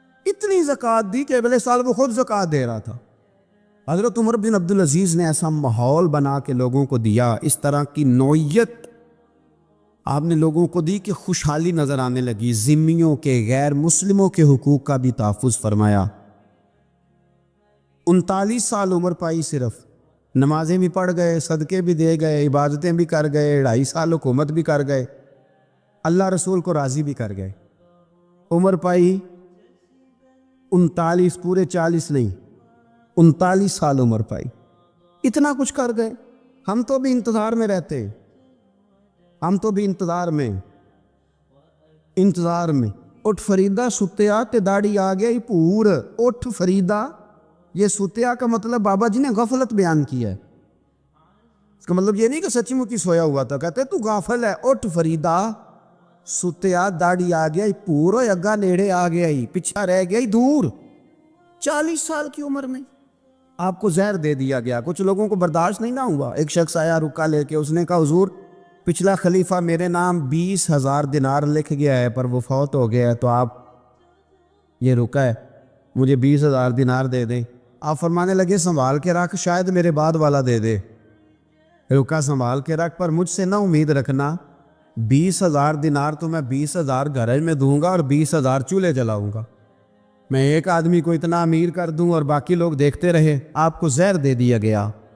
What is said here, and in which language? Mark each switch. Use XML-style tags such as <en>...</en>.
<ur>اتنی زکوٰۃ دی کہ اگلے سال وہ خود زکوٰۃ دے رہا تھا. حضرت عمر بن عبدالعزیز نے ایسا ماحول بنا کے لوگوں کو دیا، اس طرح کی نوعیت آپ نے لوگوں کو دی کہ خوشحالی نظر آنے لگی. ذمیوں کے، غیر مسلموں کے حقوق کا بھی تحفظ فرمایا. 39 سال عمر پائی، صرف نمازیں بھی پڑھ گئے، صدقے بھی دے گئے، عبادتیں بھی کر گئے، 2.5 سال حکومت بھی کر گئے، اللہ رسول کو راضی بھی کر گئے. عمر پائی 39، پورے 40 نہیں، 39 سال عمر پائی. اتنا کچھ کر گئے. ہم تو بھی انتظار میں رہتے، ہم تو بھی انتظار میں.</ur> <pa>اٹھ فریدا ستیا تے داڑھی آ گیا پور. اٹھ فریدا،</pa> <ur>یہ ستیا کا مطلب بابا جی نے غفلت بیان کیا ہے. اس کا مطلب یہ نہیں کہ سچی مچی سویا ہوا تھا، کہتے تو غافل ہے.</ur> <pa>اٹھ فریدا ستیا داڑھی آ گیا پور، اگا نیڑے آ گیا ہی، پیچھا رہ گیا ہی دور.</pa> <ur>40 سال کی عمر میں آپ کو زہر دے دیا گیا. کچھ لوگوں کو برداشت نہیں نہ ہوا. ایک شخص آیا رکا لے کے، اس نے کہا حضور پچھلا خلیفہ میرے نام 20,000 دینار لکھ گیا ہے، پر وہ فوت ہو گیا ہے، تو آپ یہ رکا ہے، مجھے 20,000 دینار دے دیں. آپ فرمانے لگے سنبھال کے رکھ، شاید میرے بعد والا دے دے. رکا سنبھال کے رکھ، پر مجھ سے نہ امید رکھنا 20,000 دینار تو میں 20,000 گھر میں دوں گا اور 20,000 چولہے جلاؤں گا. میں ایک آدمی کو اتنا امیر کر دوں اور باقی لوگ دیکھتے رہے. آپ کو زہر دے دیا گیا.</ur>